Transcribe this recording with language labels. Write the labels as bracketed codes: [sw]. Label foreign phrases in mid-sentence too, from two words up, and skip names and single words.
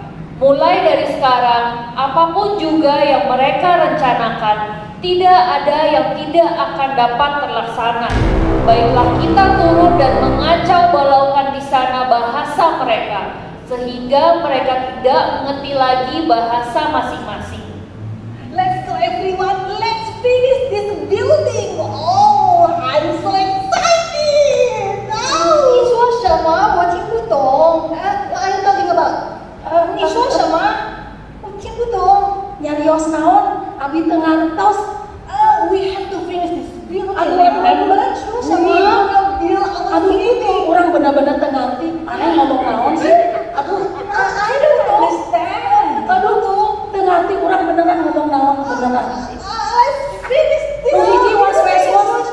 [id] Mulai dari sekarang, apapun juga yang mereka rencanakan, tidak ada yang tidak akan dapat terlaksana. Baiklah kita turun dan mengacau balaukan di sana bahasa mereka, sehingga mereka tidak mengerti lagi bahasa masing-masing. [en] Let's go everyone, let's finish this building. Oh, I'm so excited. [zh] 你说什么？我听不懂。 [en] Are you talking about？ [zh] 你说什么？我听不懂。 [su] Nyarios naon? Abi teu ngantos. [en] We have to finish this building. [id] Aduh itu orang benar-benar [su] teu ngarti. Aneh ngomong naon sih? Aduh, [en] I don't understand. [su] Aduh tuh teu ngarti [id] orang beneran [su] ngomong naon beneran. [en] Let's finish this. Hiji was